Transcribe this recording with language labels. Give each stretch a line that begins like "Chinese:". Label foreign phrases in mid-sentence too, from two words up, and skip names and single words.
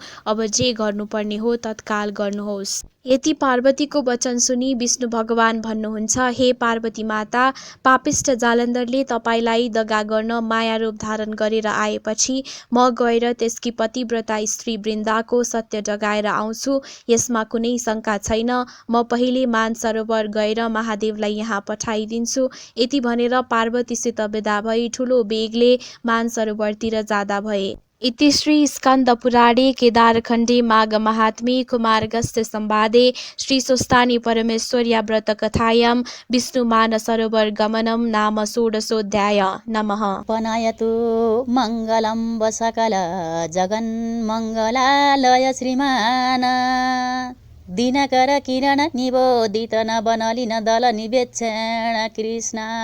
Nepali: अब जे गर्नुपर्ने हो तत्काल गर्नुहोस्। यति पार्वतीको वचन सुनि विष्णु भगवान भन्नुहुन्छ, हे पार्वती माता, पापिष्ठ जालन्धरले तपाईँलाई दगा गर्न माया रूप धारण गरेर आएपछि म गएर त्यसकी पतिव्रता स्त्री वृन्दाको सत्य जगाएर आउँछु। यसमा कुनै शङ्का छैन। म पहिले मानसरोवर गएर महादेवलाई यहाँ पठाइदिन्छु। यति भनेर पार्वतीसित विदा भई ठुलो वेगले मानसरोवरतिर जाँदा भए।
Sanskrit: इति श्री स्कन्द पुराणे केदारखण्डे माघ महात्म्ये कुमारगस्त्य संवादे श्री स्वस्तानी परमेश्वर्या व्रत कथायां विष्णु मानसरोवर गमनं नाम षोडशोऽध्याय। नमः। पनायतु मङ्गलं वसकल जगन्मङ्गलालय श्रीमान दिनकर किरण निबोधित नवनलिन दल निवेक्षण कृष्ण